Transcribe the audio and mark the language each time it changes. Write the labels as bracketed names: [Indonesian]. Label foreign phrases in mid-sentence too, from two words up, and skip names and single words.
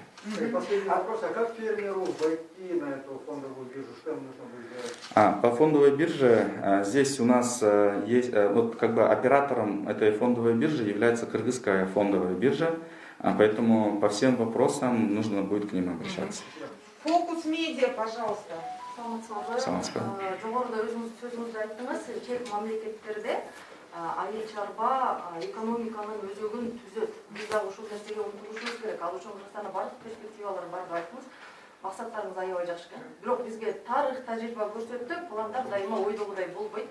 [Russian] И последний вопрос, а как фермеру войти на эту фондовую биржу, что ему нужно будет делать? По фондовой бирже здесь у нас есть, вот как бы оператором этой фондовой биржи является Кыргызская фондовая биржа, поэтому по всем вопросам нужно будет к ним обращаться. Фокус медиа, пожалуйста. [Kyrgyz] Саламатсызбы. Жогоруда өзүңүз сөзүңүздө айттыңыз, чек мамлекеттерде айыл чарба экономиканын өзөгүн түзөт. Биз дагы ушул нерсеге умтулушубуз керек. Ал үчүн Кыргызстанда бардык перспективалар барып айттыңыз. Максаттарыңыз аябай жакшы экен. Бирок бизге тарых, тажрыйба көрсөттү, пландар дайыма ойдогудай болбойт.